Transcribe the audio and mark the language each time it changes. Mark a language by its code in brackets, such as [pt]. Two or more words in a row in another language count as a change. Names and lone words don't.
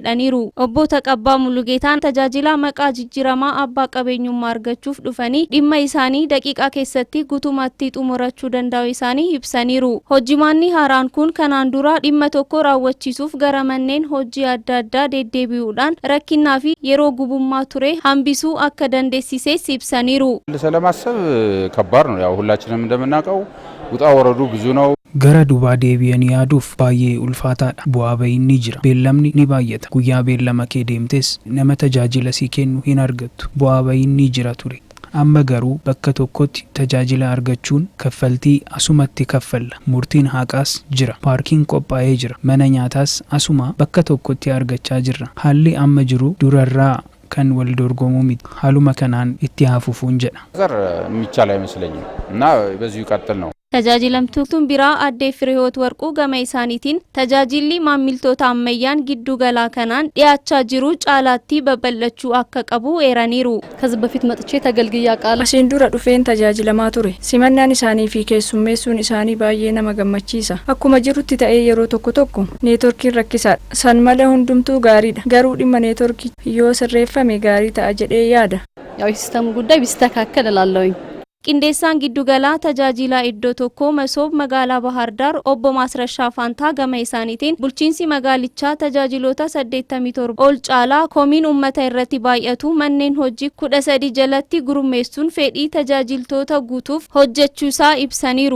[om] Obbo Taqabbaa Mulugeetaan tajaajila maqaa jijjiiramaa abbaa qabeenyummaa argachuuf dhufanii dhimma isaanii daqiiqaa keessatti guutumatti xumurachuu danda'u isaanii ibsaniiru. Hojimaanni haaraan kun kanaan dura dhimma tokko raawwachiisuuf gara manneen hojii adda addaa deddeebi'uudhaan rakkinaa fi yeroo gubummaa ture hambisuu akka dandeessises ibsaniiru. [am] ለማሰብ ከባድ ነው ያው ሁላችንም እንደምናውቀው ውጣ ወረዱ ብዙ ነው [om] gara dubaa deebi'anii yaaduuf baay'ee ulfaataadha bu'aa ba'iin ni jira beellamni ni baay'ata guyyaa beellama kee deemtes nama tajaajila si kennu hin argattu bu'aa ba'iin ni jira ture amma garuu bakka tokkotti tajaajila argachuun kaffaltii asumatti kaffalla murtiin haqaas jira paarkiin qophaa'ee jira mana nyaataas asuma bakka tokkotti argachaa jirra haalli amma jiru durarraa kan wal dorgomuu miti haaluma kanaan itti hafuufuun jedha [am] ዘር የሚቻል አይመስለኝም እና በዚሁ ይቀጥል ነው [om] Tajaajilamtuun biraa addee Fireewoot Warquu gama isaaniitiin tajaajilli maamiltoota ammayyaan giddugalaa kanaan dhiyaachaa jiru caalaatti babal'achuu akka qabu eeraniiru. [am] ከዚህ በፊት መጥቼ ተገልግያ ቃል [om] asiin dura dhufeen tajaajilamaa ture simannaan isaanii fi keessummeessuun isaanii baay'ee nama gammachiisa akkuma jirutti ta'ee yeroo tokko neetworkiin rakkisaadha san malee hundumtuu gaariidha garuu dhimma neetworkii yoo sirreeffame gaarii ta'a jedhee yaada [am] ያው ሲስተም ጉዳይ ቢስተካከል እላለሁኝ [om] Qindeessaan giddugalaa tajaajila iddoo tokkoo masoob magaalaa Bahar Dar obbo Maasrashaa Faantaa gama isaaniitiin bulchiinsi magaalichaa tajaajiloota 87 ol caalaa komiin uummata irratti baay'atu manneen hojii 13 jalatti gurmeessuun fedhii tajaajiltoota guutuuf hojjechuusaa ibsaniiru.